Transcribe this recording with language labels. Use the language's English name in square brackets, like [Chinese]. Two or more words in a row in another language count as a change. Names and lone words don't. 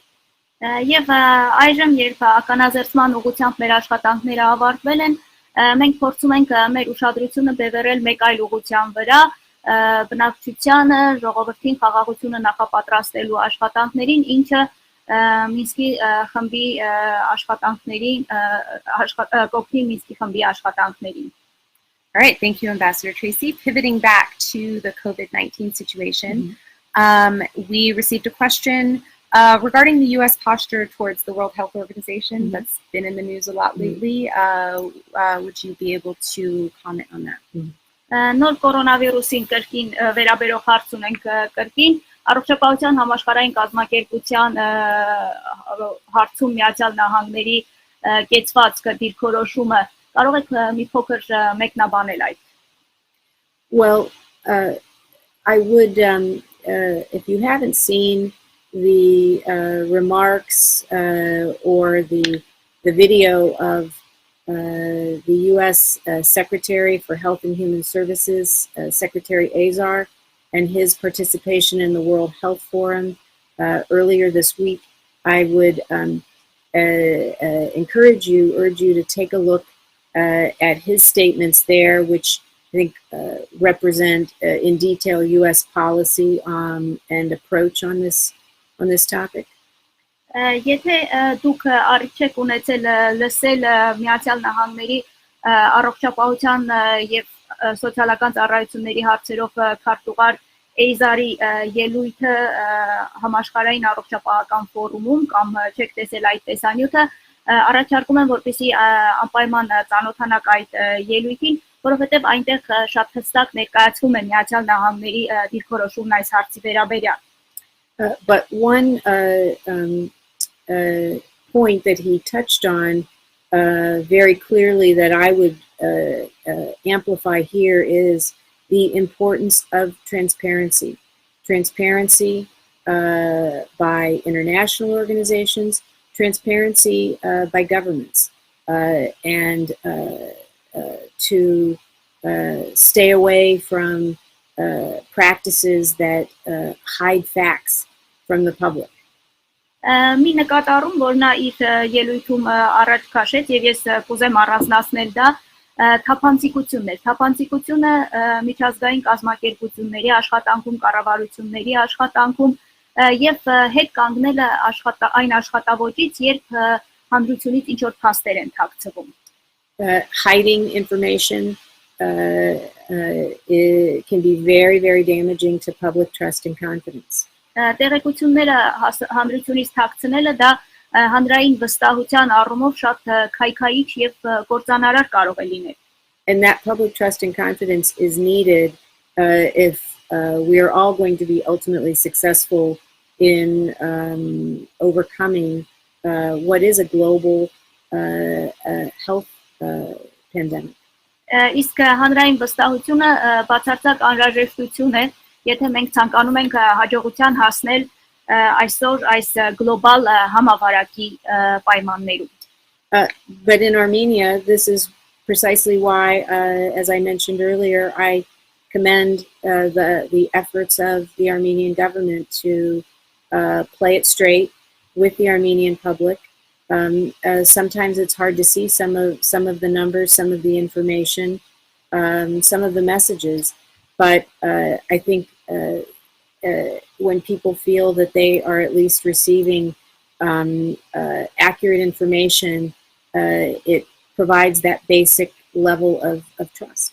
[Armenian] Եվ այժմ երբ ականաձերծման ուղղությամբ մեր աշխատանքները ավարտվել են, մենք փորձում ենք մեր ուշադրությունը բևեռել մեկ այլ ուղղության վրա, բնակչությանը, ժողովրդին խաղաղությունը նախապատրաստելու աշխատանքներին, ինչը Մինսկի խմբի աշխատանքներին, կողքի Մինսկի խմբի աշխատանքներին. [English] All right, thank you, Ambassador Tracy. Pivoting back to the COVID-19 situation, we received a question regarding the U.S. posture towards the World Health Organization that's been in the news a lot lately. Would you be able to comment on that? [Armenian] Նոր կորոնավիրուսին կրկին վերաբերող հարց ունենք կրկին առողջապահության համաշխարհային կազմակերպության հարցում Միացյալ Նահանգների կեցված դիրքորոշումը կարող եք մի փոքր մեկնաբանել այդ. [English] Well, I would, if you haven't seen the remarks or the video of the U.S. Secretary for Health and Human Services, Secretary Azar, and his participation in the World Health Forum earlier this week, I would urge you to take a look at his statements there, which I think represent in detail U.S. policy and approach on this topic. [Armenian] Եթե դուք առիթ եք ունեցել լսել Միացյալ Նահանգների առողջապահության եւ սոցիալական ծառայությունների հարցերով քարտուղար Էյզարի ելույթը համաշխարհային առողջապահական ֆորումում կամ չեք տեսել այդ տեսանյութը առաջարկում եմ որպեսզի անպայման ծանոթանաք այդ ելույթին, որովհետեւ այնտեղ շատ հստակ ներկայացվում է Միացյալ Նահանգների դիրքորոշումն այս հարցի վերաբերյալ. [English] But one point that he touched on very clearly that I would amplify here is the importance of transparency. Transparency by international organizations, transparency by governments, and to stay away from practices that hide facts from the public. [Armenian] Մի նկատառում, որ նա իր ելույթում առաջ քաշեց եւ ես կուզեմ առանձնացնել դա թափանցիկությունն է։ Թափանցիկությունը միջազգային կազմակերպությունների աշխատանքում, կառավարությունների աշխատանքում եւ հետ կանգնելը այն աշխատավոճից, երբ հանրությունից ինչ որ փաստեր են թաքցվում. [English] Hiding information can be very, very damaging to public trust and confidence. [Armenian] Տեղեկությունները հանրությունից թաքցնելը դա հանրային վստահության առումով շատ քայքայիչ եւ կործանարար կարող է լինել. [English] And that public trust and confidence is needed if we are all going to be ultimately successful in overcoming what is a global health pandemic. [Armenian] Իսկ հանրային վստահությունը բացարձակ անհրաժեշտություն է, եթե մենք ցանկանում ենք հաջողության հասնել այսօր այս գլոբալ համավարակի պայմաններում. [English] But in Armenia, this is precisely why, as I mentioned earlier, I commend the efforts of the Armenian government to play it straight with the Armenian public. Sometimes it's hard to see some of the numbers, some of the information, some of the messages, but I think when people feel that they are at least receiving accurate information, it provides that basic level of trust.